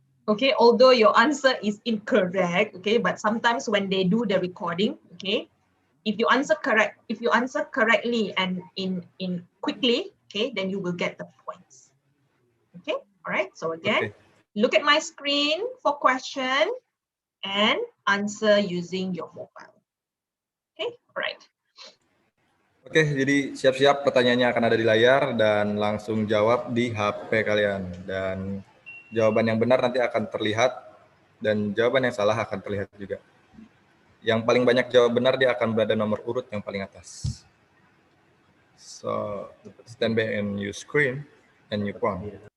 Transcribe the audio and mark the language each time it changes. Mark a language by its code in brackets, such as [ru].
[en] Okay, although your answer is incorrect, okay, but sometimes when they do the recording, okay, if you answer correctly and in quickly, okay, then you will get the points. Okay, all right. So again, look at my screen for question and answer using your mobile. Okay, all right. [id] Oke, jadi siap-siap pertanyaannya akan ada di layar dan langsung jawab di HP kalian. Dan jawaban yang benar nanti akan terlihat dan jawaban yang salah akan terlihat juga. Yang paling banyak jawab benar dia akan berada nomor urut yang paling atas. [en] So, stand by and your screen and your phone.